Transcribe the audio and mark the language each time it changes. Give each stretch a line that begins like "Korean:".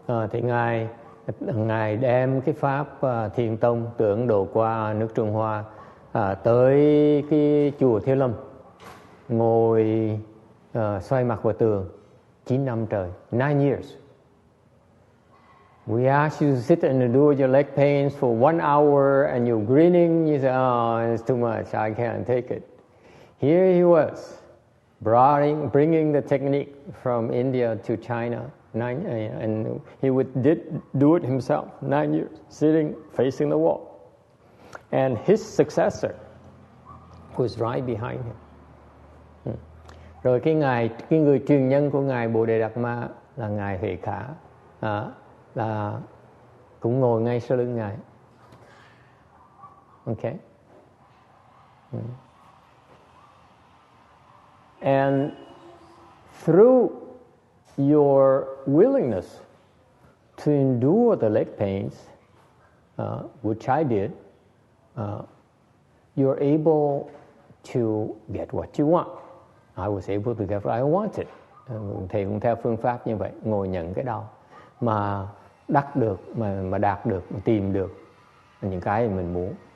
Vietnamese: Thì ngài đem cái pháp thiền tông từ Ấn Độ qua nước Trung Hoa tới cái chùa Thiếu Lâm, ngồi xoay mặt vào tường 9 năm trời,
English: 9 years. We asked you to sit and endure your leg pains for 1 hour and you're grinning. You say, oh, it's too much, I can't take it. Here he was, bringing the technique from India to China, and he did do it himself, 9 years, sitting, facing the wall. And his successor was right behind him.
Vietnamese: Rồi cái người truyền nhân của ngài Bồ Đề Đạt Ma là ngài Huệ Khả, là cũng ngồi ngay sau lưng ngài.
English: Okay. And through your willingness to endure the leg pains, which I did, you're able to get what you want. I was able to get what I wanted.
Vietnamese: Thầy cũng theo phương pháp như vậy, ngồi nhận cái đau mà đắc được, mà đạt được, mà tìm được những cái mình muốn.